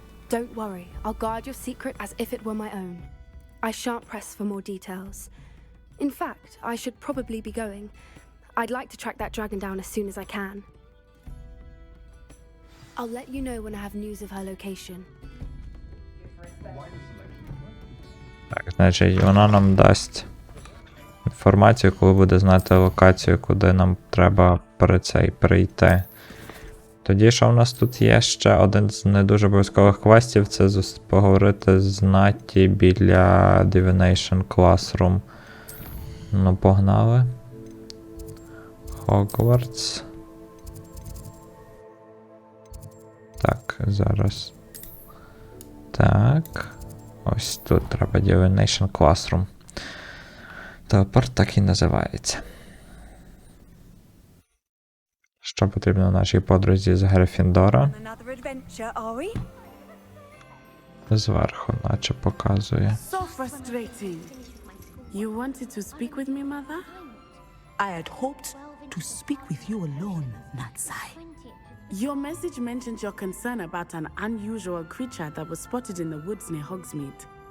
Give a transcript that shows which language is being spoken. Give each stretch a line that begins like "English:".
English: Don't worry, I'll guard your secret as if it were my own. I shan't press for more details. In fact, I should probably be going. I'd like to track that dragon down as soon as I can. I'll let you know when I have news of her location.
Ukrainian: Так, значить, вона нам дасть інформацію, коли буде знати локацію, куди нам треба прийти. Тоді, що в нас тут є ще один з не дуже обов'язкових квестів, це поговорити з Натті біля Divination Classroom. Ну, погнали. Hogwarts. Так, зараз. Так. Ось тут треба Divination Classroom. Телепорт так і називається. Що потрібно нашій подрузі з Гриффіндора?
English: Another adventure, are we?
Ukrainian: Зверху, наче показує.
English: So frustrating. You wanted to speak with me, Mother? I had hoped to speak with you alone, Natsai. Your message mentioned your concern about an unusual creature that was spotted in the woods near Hogsmeade.